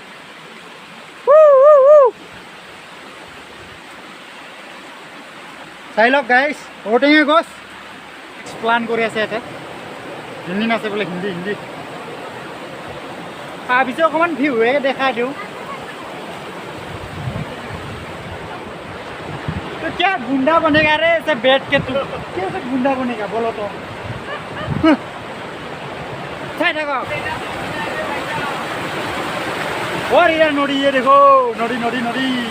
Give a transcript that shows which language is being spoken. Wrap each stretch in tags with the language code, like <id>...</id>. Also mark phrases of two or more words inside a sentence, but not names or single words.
<as>চাই লওক গাইজ, ঔটেঙা গছ প্লান কৰি আছে ইয়াতে। হিন্দী নাছে বোলে, হিন্দী ভাবিছোঁ অকণমান ভিউৱে দেখাই দিওঁ।</as> <hi>तो क्या गुंडा बनेगा रे ऐसे बैठ के? तू कैसे गुंडा बनेगा बोलो तो? और यार नोड़ी, ये देखो नोड़ी नोड़ी नोड़ी।</hi>